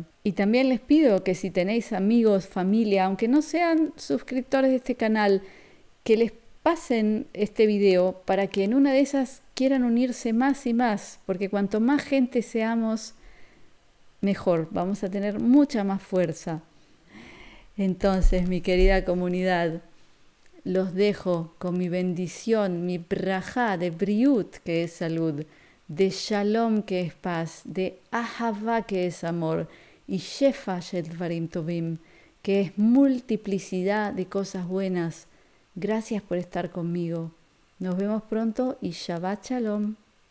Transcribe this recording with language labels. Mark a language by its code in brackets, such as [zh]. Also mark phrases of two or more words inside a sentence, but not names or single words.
[es] Y también les pido que si tenéis amigos, familia, aunque no sean suscriptores de este canal, que les pasen este video para que en una de esas quieran unirse más y más, porque cuanto más gente seamos, mejor, vamos a tener mucha más fuerza. Entonces, mi querida comunidad, los dejo con mi bendición, mi brajá de briut, que es salud, de shalom, que es paz, de ahavá, que es amor, y [he] שפע של דברים טובים, [es] que es multiplicidad de cosas buenas. Gracias por estar conmigo. Nos vemos pronto y [he] שבת שלום.